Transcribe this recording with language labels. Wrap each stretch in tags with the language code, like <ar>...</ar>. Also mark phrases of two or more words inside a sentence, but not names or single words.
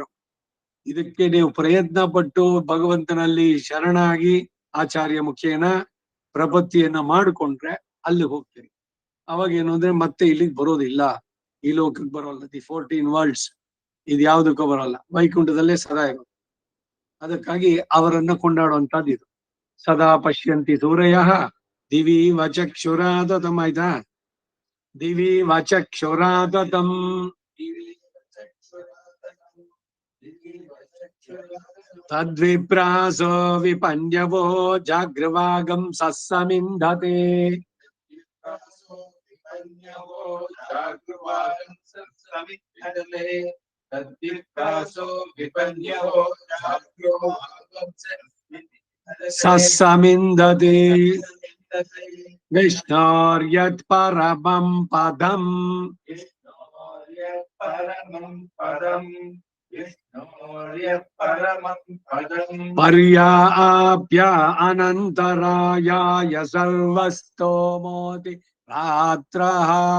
<kn>ಇದಕ್ಕೆ ನೀವು ಪ್ರಯತ್ನ ಪಟ್ಟು ಭಗವಂತನಲ್ಲಿ ಶರಣಾಗಿ ಆಚಾರ್ಯ ಮುಖೇನ ಪ್ರಪತ್ತಿಯನ್ನ ಮಾಡಿಕೊಂಡ್ರೆ ಅಲ್ಲಿ ಹೋಗ್ತೀರಿ. ಅವಾಗ ಏನು ಅಂದ್ರೆ ಮತ್ತೆ ಇಲ್ಲಿಗೆ ಬರೋದಿಲ್ಲ, ಈ ಲೋಕಕ್ಕೆ ಬರೋಲ್ಲ.</kn> <en>the 14 worlds</en> <kn>ಇದು ಯಾವ್ದಕ್ಕೂ ಬರೋಲ್ಲ, ವೈಕುಂಠದಲ್ಲೇ ಸದಾ ಇರೋದು. ಅದಕ್ಕಾಗಿ ಅವರನ್ನ ಕೊಂಡಾಡುವಂತದ್ದು ಇದು.</kn> <sa>ಸದಾ ಪಶ್ಯಂತಿ ಸೂರಯ ದಿವಿ ವಚಕ್ಷುರಾದತಂ. ಆಯ್ತಾ? ದಿವಿ ವಚಕ್ಷುರಾದತಂ ತದ್ವಿಪ್ರಾಸೋ ವಿಪನ್ಯವೋ ಜಾಗೃವಾಗಂ ಸಸ್ಸಮಿಂಧತೆ. ಸಸ್ಸಮಿಂಧತೆ ವಿಷ್ಣೋರ್ಯತ್ ಪರಮಂ ಪದಂ. ಪರ್ಯಾಪ್ಯ ಅನಂತರಾಯಾಯ ಸರ್ವಸ್ತೋಮೋತಿ ರಾತ್ರಃ.</sa>